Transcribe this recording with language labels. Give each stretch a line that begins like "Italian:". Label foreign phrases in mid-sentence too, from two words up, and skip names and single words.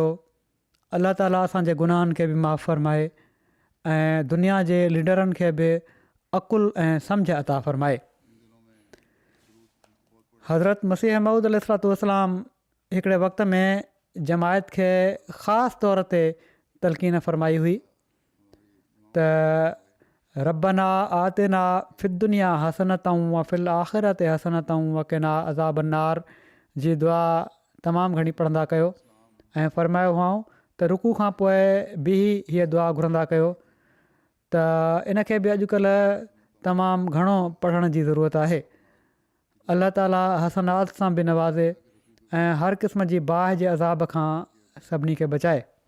Sindhi: अलाह ताला असांजे गुनाहनि खे बि माफ़ु फ़रमाए ऐं दुनिया जे लीडरनि खे बि अकुलु ऐं सम्झ अता फ़रमाए। हज़रत मसीह मऊद अलैहिस्सलाम हिकिड़े वक़्त में जमायत खे ख़ासि तौर ते तलक़ीन फ़रमाई हुई त
Arabic: ربنا آتنا في الدنيا حسنة وفي الآخرة حسنة وقنا عذاب النار
Sindhi: जी दुआ तमामु घणी पढ़ंदा कयो ऐं फ़रमायो हुआ त रुकू खां पोइ बि हीअ दुआ घुरंदा कयो त इनखे बि अॼुकल्ह तमामु घणो पढ़ण जी ज़रूरत आहे। अलाह ताला हसनात सां बि नवाज़े ऐं हर क़िस्म जी बाहि जे अज़ाब खां सभिनी खे बचाए।